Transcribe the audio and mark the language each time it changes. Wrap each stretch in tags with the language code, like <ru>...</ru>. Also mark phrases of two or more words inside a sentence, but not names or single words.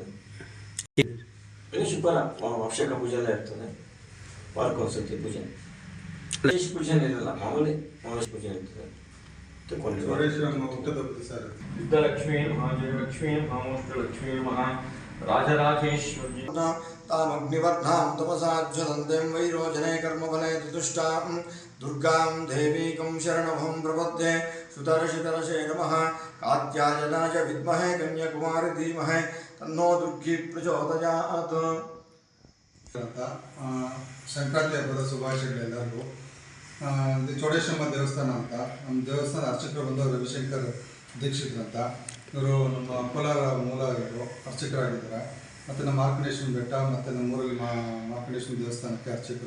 <kn>ಪ್ರತಿ ಶುಕ್ರವಾರ ಅಭಿಷೇಕ ಪೂಜೆ ಎಲ್ಲ ಇರ್ತದೆ. ವಾರಕ್ಕೊಂದ್ಸತಿ ಪೂಜೆ. ಪೂಜೆ ಇರಲ್ಲ, ಮಾಮೂಲಿ ಪೂಜೆ ಇರ್ತದೆ.</kn> <sa>ಲಕ್ಷ್ಮೀ ಮಹಾಜಯಲಕ್ಷ್ಮೀ ಮಹಾಮೋಷ್ಟಲಕ್ಷ್ಮೀ ಮಹಾ ರಾಜರಾಜೇಶ್ವರಿ तामग्निवर्धां तपसाज्वलन्तीं वैरोचने कर्मफले चतुष्टां दुर्गां देवीकं शरणमहं प्रपद्ये. सुतरशितरसे नमः. कात्यायनाय विद्महे कन्याकुमारी धीमहि तन्नो दुर्गी प्रचोदयात्.</sa> <kn>ಸಂಕ್ರಾಂತಿ ಹಬ್ಬದ ಶುಭಾಶಯಗಳೆಲ್ಲರಿಗೂ. ಇದು ಚೌಡೇಶ್ವರಮ್ಮ ದೇವಸ್ಥಾನ ಅಂತ ನಮ್ಮ ದೇವಸ್ಥಾನ ಅರ್ಚಕರು ಬಂದು ರವಿಶಂಕರ್ ದೀಕ್ಷಿತರು ಅಂತ. ಇವರು ನಮ್ಮ ಕೋಲಾರ ಮೂಲ ಇವರು ಅರ್ಚಕರಾಗಿದ್ದಾರೆ. ಮತ್ತು ನಮ್ಮ ಮಾರ್ಕಂಡೇಶ್ವರ ಬೆಟ್ಟ ಮತ್ತು ನಮ್ಮೂರಲ್ಲಿ ಮಾರ್ಕಂಡೇಶ್ವರ ದೇವಸ್ಥಾನಕ್ಕೆ ಅರ್ಚಕರು.</kn>